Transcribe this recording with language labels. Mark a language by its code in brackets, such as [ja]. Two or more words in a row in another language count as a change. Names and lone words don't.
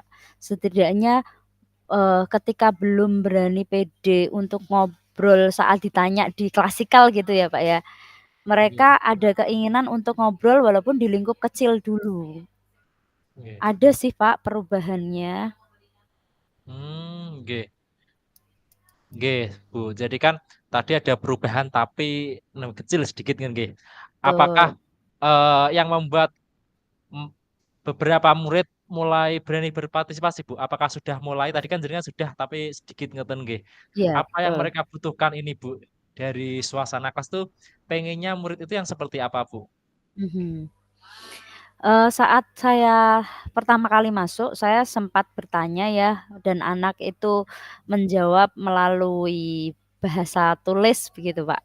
[id] Setidaknya, ketika belum berani pede untuk ngobrol saat ditanya di klasikal gitu ya, Pak, ya, Nggih. mereka ada keinginan untuk ngobrol walaupun di lingkup kecil dulu. Nggih. Ada sih, Pak, perubahannya. Nggih. Nggih, Bu. Jadi kan tadi ada perubahan tapi kecil sedikit kan nggih. Apakah, Betul. yang membuat, mmm, beberapa murid mulai berani berpartisipasi, Bu? Apakah sudah mulai tadi kan jenengan sudah tapi sedikit [jv] ngoten nggih. [id] Iya, Apa yang betul. mereka butuhkan ini, Bu? Dari suasana kelas tuh pengennya murid itu yang seperti apa, Bu? Mhm. Saat saya pertama kali masuk, saya sempat bertanya ya, dan anak itu menjawab melalui bahasa tulis begitu, Pak.